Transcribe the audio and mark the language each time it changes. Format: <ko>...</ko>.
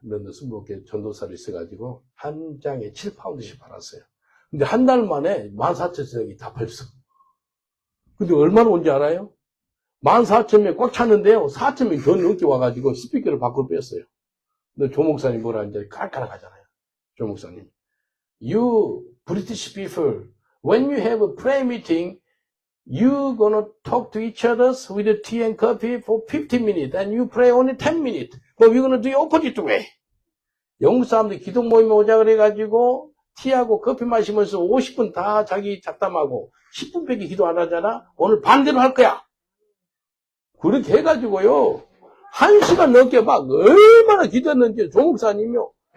<ko>런던 순복에 전도사로 있어가지고 한 장에 7파운드씩 받았어요. 근데 한 달 만에 14,000석이 다 팔렸어. 근데 얼마나 온지 알아요? 14,000명 꽉 찼는데요. 4,000명 더 넘게 와가지고 스피커를 밖으로 뺐어요. 근데 조 목사님 뭐라 이제 깔깔 하잖아요. 조 목사님.</ko> <en>You British people, when you have a prayer meeting, you gonna talk to each other with tea and coffee for 15 minutes and you pray only 10 minutes. But we're gonna do the opposite way.</en> <ko>영국 사람들이 기도 모임에 오자 그래가지고 티하고 커피 마시면서 50분 다 자기 잡담하고 10분밖에 기도 안 하잖아. 오늘 반대로 할 거야. 그렇게 해가지고요. 1시간 넘게 막 얼마나 기도했는지 조목사님이요.</ko>